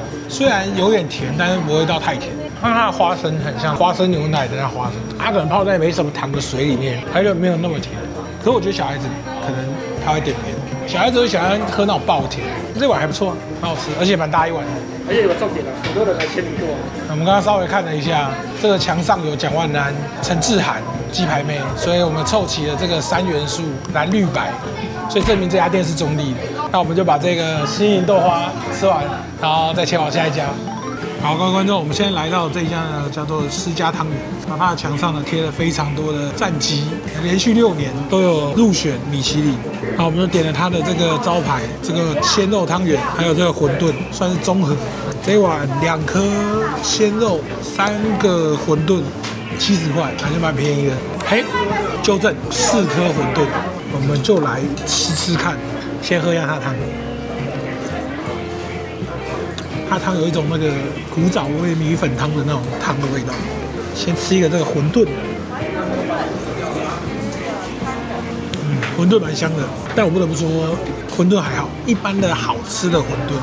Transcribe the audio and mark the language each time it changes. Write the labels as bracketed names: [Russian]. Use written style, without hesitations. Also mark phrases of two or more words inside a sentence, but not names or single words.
[Chinese] 虽然有點甜，但是不會到太甜。看它的花生很像花生牛奶的那花生，它可能泡在沒什麼糖的水裡面，它就沒有那麼甜。可是我覺得小孩子可能他會點別，小孩子會喜歡喝那種爆甜。這碗還不錯，很好吃，而且蠻大一碗的。而且有個重點啊，很多人來簽名過。我們剛剛稍微看了一下，這個牆上有蔣萬安、陳志涵、雞排妹，所以我們湊齊了這個3元素藍綠白，所以證明這家店是中立的。那我們就把這個新營豆花吃完，然後再前往下一家。好，各位觀眾，我們現在來到這一家呢，叫做施家湯圓。那它的牆上呢貼了非常多的戰績，連續6年都有入選米其林。好，我們就點了它的這個招牌，這個鮮肉湯圓，還有這個餛飩，算是綜合。這一碗2顆鮮肉，3個餛飩，70塊，還是蠻便宜的。嘿，糾正，4顆餛飩，我們就來吃吃看。先喝一下它的湯。它湯有一種那個古早味米粉湯的那種湯的味道。先吃一個這個餛飩，餛飩蠻香的，但我不得不說，餛飩還好，一般的好吃的餛飩。